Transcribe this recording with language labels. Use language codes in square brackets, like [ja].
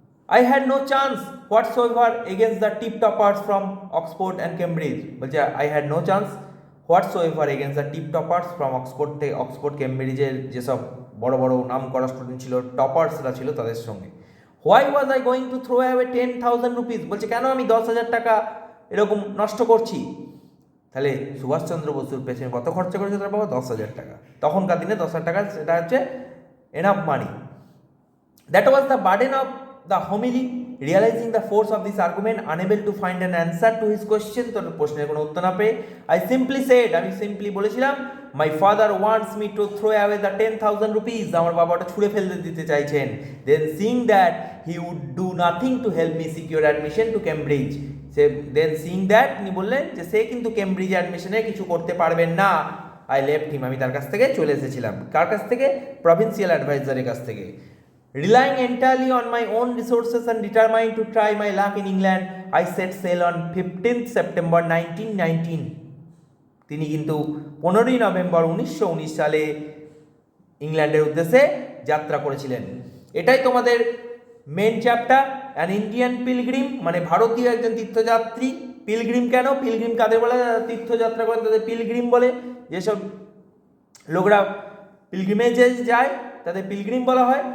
[en] I had no chance whatsoever against the tip toppers from Oxford and Cambridge. [bn] বলছে [en] I had no chance whatsoever against the tip toppers from [bn] Oxford ক্যামব্রিজের যেসব বড় বড় নাম করা student ছিল, টপার্সরা ছিল তাদের সঙ্গে। [en] why was I going to throw away 10,000 rupees, [bn] বলছে কেন আমি 10,000 টাকা এরকম নষ্ট করছি। তাহলে সুভাষচন্দ্র বসুর পেছনে কত খরচা করেছে তার বাবা? 10,000 টাকা। তখনকার দিনে 10,000 টাকা সেটা হচ্ছে enough money. [en] that was the burden of the homily, realising the force of this argument, unable to find an answer to his question, [bn] তোর প্রশ্নের কোনো উত্তর না পেয়ে [en] I simply said, [bn] আমি সিম্পলি বলেছিলাম, [en] my father wants me to throw away the 10,000 rupees, [bn] আমার বাবা ওটা ছুঁড়ে ফেলতে দিতে চাইছেন। [en] then seeing that he would do nothing to help me secure admission to Cambridge, সে then seeing that [bn] তিনি বললেন যে সে কিন্তু ক্যামব্রিজ অ্যাডমিশনে কিছু করতে পারবেন না। [en] I left him, [bn] আমি তার কাছ থেকে চলে এসেছিলাম। কার কাছ থেকে? প্রভিন্সিয়াল অ্যাডভাইজারের কাছ থেকে। [en] Relying entirely on my own resources and determined to try my luck in England, I set sail on 15th September 1919. [bn] তিনি কিন্তু 15ই নভেম্বর 1919 সালে ইংল্যান্ডের উদ্দেশ্যে যাত্রা করেছিলেন। এটাই তোমাদের main chapter, an Indian pilgrim, মানে ভারতীয় একজন তীর্থযাত্রী। পিলগ্রিম কেন? পিলগ্রিম কাদের বলে? তীর্থযাত্রা করেন তাদের পিলগ্রিম বলে। যেসব লোকরা পিলগ্রিমেজে যায় তাদের পিলগ্রিম বলা হয়।